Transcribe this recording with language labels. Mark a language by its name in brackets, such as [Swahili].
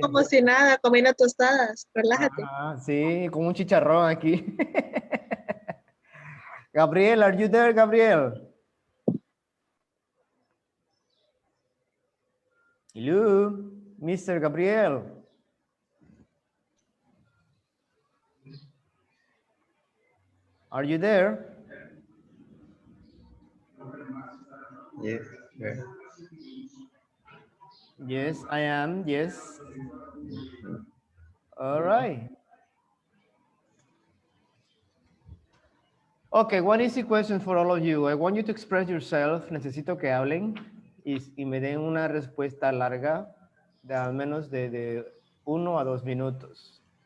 [Spanish] como si nada, comiendo tostadas. Relájate. Ajá, sí, con un chicharrón aquí. [English] Gabriel, are you there, Gabriel? Hello, Mr. Gabriel. Are you there? Yes. Yeah. Yes, I am. Yes. All right. Okay, one easy question for all of you. I want you to express yourself. [Spanish] Necesito que hablen y me den una respuesta larga de al menos de 1 a 2 minutos.